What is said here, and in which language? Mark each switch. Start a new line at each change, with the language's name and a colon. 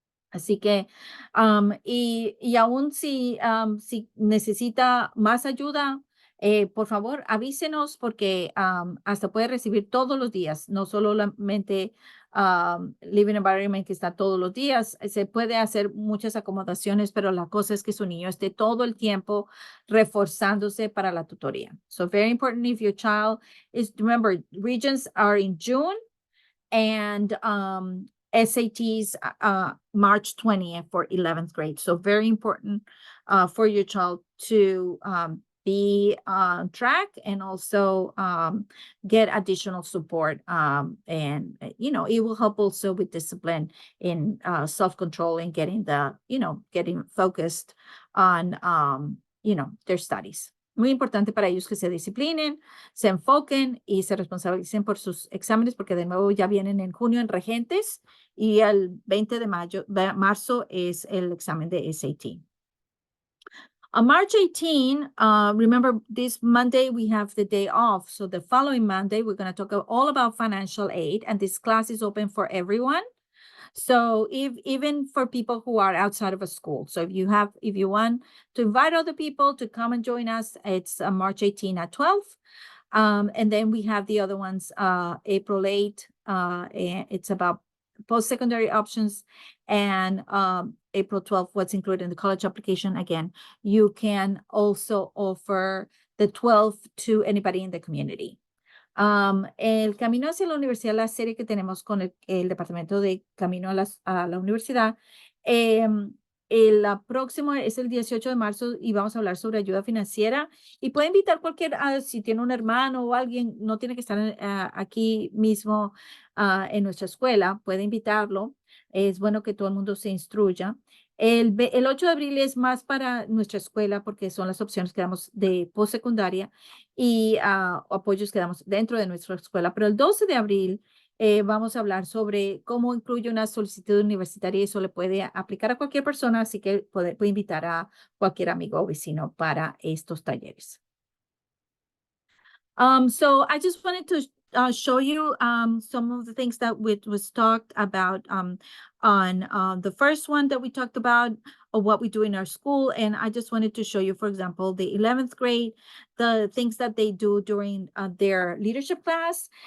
Spanish: Así que, y aún si necesita más ayuda, por favor, avísenos porque hasta puede recibir todos los días, no solamente Living Environment que está todos los días. Se puede hacer muchas acomodaciones, pero la cosa es que su niño esté todo el tiempo reforzándose para la tutoría.
English: So very important if your child is, remember, regions are in June and SATs March 20th for 11th grade. So very important for your child to be on track and also get additional support. And, it will help also with discipline in self-control and getting getting focused on, their studies.
Spanish: Muy importante para ellos que se disciplinen, se enfoquen y se responsabilicen por sus exámenes, porque de nuevo ya vienen en junio en regentes y el 20 de marzo es el examen de SAT.
English: On March 18, remember this Monday we have the day off. So the following Monday, we're going to talk all about financial aid, and this class is open for everyone. So even for people who are outside of a school. So if you want to invite other people to come and join us, it's March 18 at 12. And then we have the other ones, April 8, it's about post-secondary options, and April 12, what's included in the college application. Again, you can also offer the 12 to anybody in the community.
Spanish: El Camino hacia la Universidad, la serie que tenemos con el Departamento de Camino a la Universidad, el próximo es el 18 de marzo y vamos a hablar sobre ayuda financiera y puede invitar si tiene un hermano o alguien, no tiene que estar aquí mismo en nuestra escuela, puede invitarlo. Es bueno que todo el mundo se instruya. El 8 de abril es más para nuestra escuela porque son las opciones que damos de postsecundaria y apoyos que damos dentro de nuestra escuela. Pero el 12 de abril vamos a hablar sobre cómo incluye una solicitud universitaria y eso le puede aplicar a cualquier persona, así que puede invitar a cualquier amigo o vecino para estos talleres.
English: So I just wanted show you some of the things that was talked about on the first one that we talked about, of what we do in our school. And I just wanted to show you, for example, the 11th grade, the things that they do during their leadership class.